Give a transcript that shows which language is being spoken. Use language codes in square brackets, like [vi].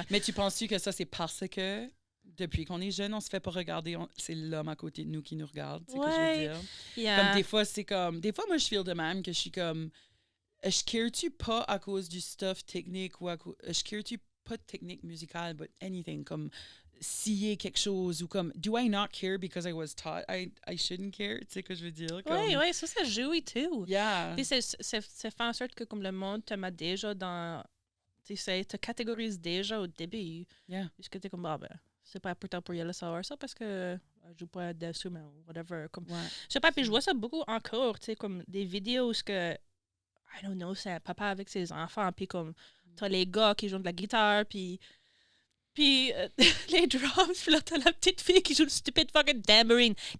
[fr] Mais tu penses-tu que ça, c'est parce que depuis qu'on est jeune, on se fait pas regarder, c'est l'homme à côté de nous qui nous regarde, c'est ce que je veux dire? [en] Yeah. [fr] Comme des fois, c'est comme... Des fois, moi, je feel de même que je suis comme... Je care-tu pas à cause du stuff technique ou je care-tu pas de technique musicale, [en] but anything, [fr] comme scier quelque chose ou comme... [en] Do I not care because I was taught I shouldn't care? [fr] Tu sais ce que je veux dire? Comme, Ouais, ça joue et tout. [en] yeah. [fr] Puis ça fait en sorte que comme le monde te met déjà dans... Tu sais, te catégorise déjà au début. [en] Yeah. [fr] Puisque t'es comme, ah ben, c'est pas important pour y aller savoir ça parce que je joue pas d'instrument ou whatever. Comme, Ouais. je sais pas, puis je vois ça beaucoup encore, tu sais, comme des vidéos où que, [en] I don't know, [fr] c'est un papa avec ses enfants, puis comme, t'as les gars qui jouent de la guitare, puis les drums, puis là, t'as la petite fille qui joue le stupide fucking tambourine.